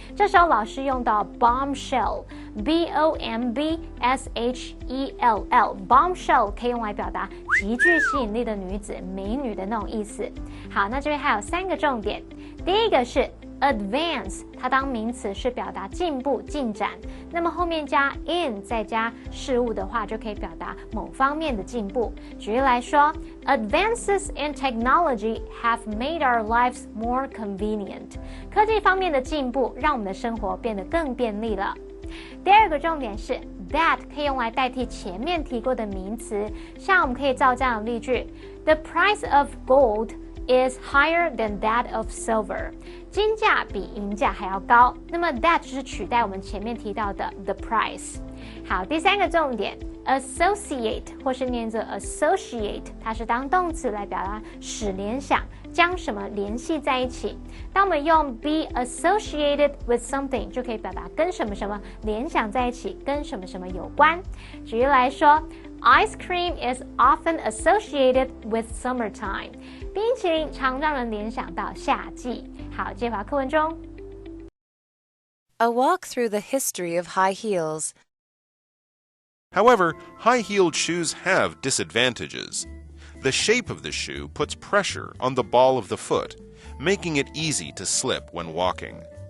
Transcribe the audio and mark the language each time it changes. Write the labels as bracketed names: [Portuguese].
[Chinese] 这时候老师用到 bombshell，B-O-M-B-S-H-E-L-L， bombshell 可以用来表达极具吸引力的女子、美女的那种意思。好，那这边还有3个重点。第一个是 advance， 它当名词是表达进步、进展。那么后面加 in 再加事物的话，就可以表达某方面的进步。举例来说 [English] ，Advances in technology have made our lives more convenient。 [Chinese] 科技方面的进步让我们的生活变得更便利了。第二个重点是 that 可以用来代替前面提过的名词，像我们可以造这样的例句 ： [English] The price of gold is higher than that of silver. [Chinese] 金价比银价还要高。那么 that 就是取代我们前面提到的 the price。好，第三个重点 associate 或是念作 associate， 它是当动词来表达使联想，将什么联系在一起。当我们用 [English] be associated with something， [Chinese] 就可以表达跟什么什么联想在一起，跟什么什么有关。举例来说 [English] ，ice cream is often associated with summertime。 [Chinese] 冰淇淋常让人联想到夏季。好，接回课文中。 [English] A walk through the history of high heels. However, high-heeled shoes have disadvantages. The shape of the shoe puts pressure on the ball of the foot, making it easy to slip when walking.